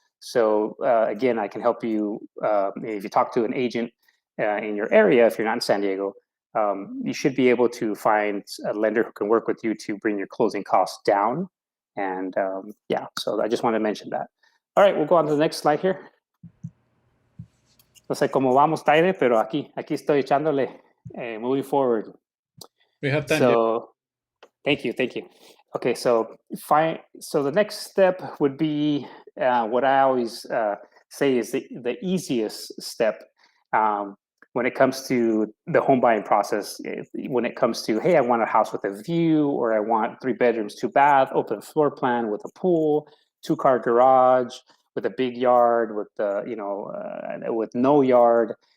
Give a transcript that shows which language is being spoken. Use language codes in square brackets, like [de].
[en] So again, I can help you if you talk to an agent in your area. If you're not in San Diego, you should be able to find a lender who can work with you to bring your closing costs down. And yeah, so I just want to mention that. All right, we'll go on to the next slide here. [es] No sé cómo vamos, Taide, pero aquí estoy echándole, [en] moving forward. We have time. So, thank you. Okay, so fine. So the next step would be what I always say is the easiest step when it comes to the home buying process. When it comes to, hey, I want a house with a view, or I want 3 bedrooms, 2 bath, open floor plan with a pool, 2-car garage with a big yard, with with no yard.